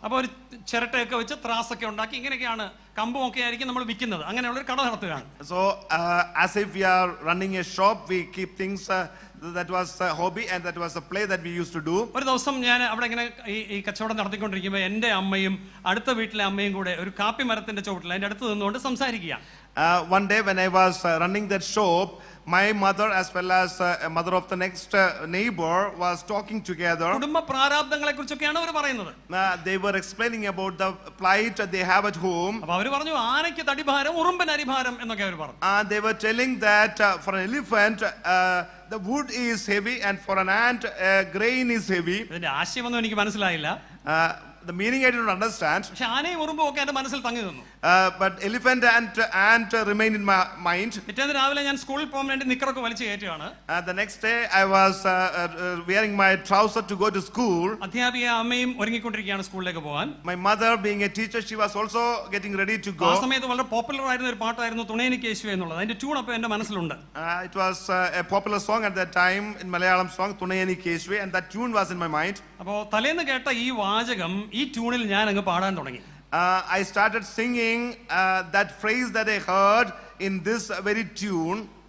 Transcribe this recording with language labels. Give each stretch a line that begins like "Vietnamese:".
Malayalam: അപ്പോൾ ഒരു ചിരട്ടയൊക്കെ വെച്ച് ത്രാസൊക്കെ ഉണ്ടാക്കി ഇങ്ങനെയൊക്കെയാണ്, കമ്പുമൊക്കെ ആയിരിക്കും നമ്മൾ വിൽക്കുന്നത്, അങ്ങനെയുള്ള ഒരു കട നടത്തുകയാണ്.
English: So as if we are running a shop, we keep things. That was a hobby and that was a play that we used to do.
Malayalam: ഒരു ദിവസം ഞാൻ അവിടെ ഇങ്ങനെ ഈ കച്ചവടം നടത്തിക്കൊണ്ടിരിക്കുമ്പോൾ എൻ്റെ അമ്മയും അടുത്ത വീട്ടിലെ അമ്മയും കൂടെ ഒരു കാപ്പി മരത്തിന്റെ ചുവട്ടിൽ അതിന്റെ അടുത്ത് നിന്നുകൊണ്ട് സംസാരിക്കുകയാണ്.
English: One day when I was running that shop, my mother as well as a mother of the next neighbor was talking together.
Malayalam: കുടുംബ പ്രാരാബ്ദങ്ങളെ കുറിച്ചൊക്കെയാണ് അവർ പറയുന്നത്.
English: They were explaining about the plight that they have at home.
Malayalam: അപ്പോൾ അവർ പറഞ്ഞു ആനയ്ക്ക് തടിഭാരം ഉറുമ്പിന് അരിഭാരം എന്നൊക്കെ അവർ പറഞ്ഞു.
English: They were telling that for an elephant the wood is heavy and for an ant grain is heavy.
Malayalam: ഇതിന്റെ ആശയമൊന്നും എനിക്ക് മനസ്സിലായില്ല.
English: the meaning I didn't understand.
Malayalam: പക്ഷെ ആനയും ഉറുമ്പും ഒക്കെ എന്റെ മനസ്സിൽ തങ്ങി നിന്നു.
English: But elephant and ant remained in my mind.
Malayalam: പിറ്റേന്ന് രാവിലെ ഞാൻ സ്കൂളിൽ പോകാൻ വേണ്ടി നിക്കറൊക്കെ വലിച്ചു കയറ്റുകയാണ്.
English: The next day I was wearing my trouser to go to school.
Malayalam: അധ്യാപിക അമ്മയും ഒരുങ്ങിക്കൊണ്ടിരിക്കുകയാണ് സ്കൂളിലേക്ക് പോകാൻ.
English: My mother, being a teacher, she was also getting ready to go.
Malayalam: ആ സമയത്ത് വളരെ പോപ്പുലർ ആയിരുന്ന ഒരു പാട്ടായിരുന്നു തുണേനിക്ക് യേശുവേ എന്നുള്ളത്. അതിന്റെ ട്യൂൺ അപ്പോൾ എന്റെ മനസ്സിലുണ്ട്.
English: It was a popular song at that time in Malayalam song, തുണേനിക്ക് യേശുവേ, and that tune was in my mind.
Malayalam: അപ്പോൾ തലേന്ന് കേട്ട ഈ വാചകം ഈ ട്യൂണിൽ ഞാൻ അങ്ങ് പാടാൻ തുടങ്ങി.
English: I started singing that phrase that I heard in this very tune.